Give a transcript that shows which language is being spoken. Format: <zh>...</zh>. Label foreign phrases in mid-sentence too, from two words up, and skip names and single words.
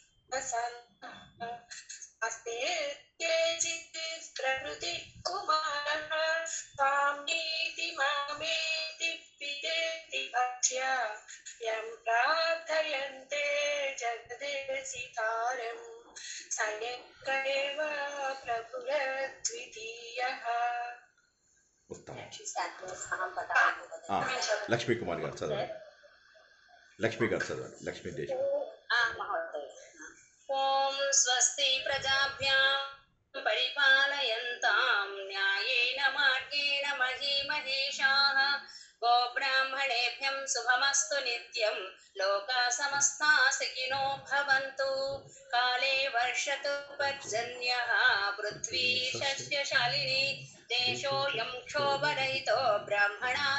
<sa>अस्ते केचित् प्रकृति कुमारः स्वामीति मामेति पितेति भक्ष्य यं प्रार्थयन्ते जगदेशितारम् स एक एव प्रभुरद्वितीयः.</sa> <te>ఉత్తమం. లక్ష్మీ కుమార్ గారు చదవండి. లక్ష్మీ గారు చదవండి. లక్ష్మీ దేశ్.</te> <sa>ఓం స్వస్తి ప్రజాభ్యాం పరిపాలయంతాం న్యాయేన మార్గేణ మహీమహేషాః గోబ్రాహ్మణేభ్యం శుభమస్తు నిత్యం లోకా సమస్తాః సుఖినో భవంతు కాలే వర్షతు పర్జన్యః పృథ్వీ సస్యశాలినీ దేశోऽयं క్షోభరహితో బ్రాహ్మణాः</sa>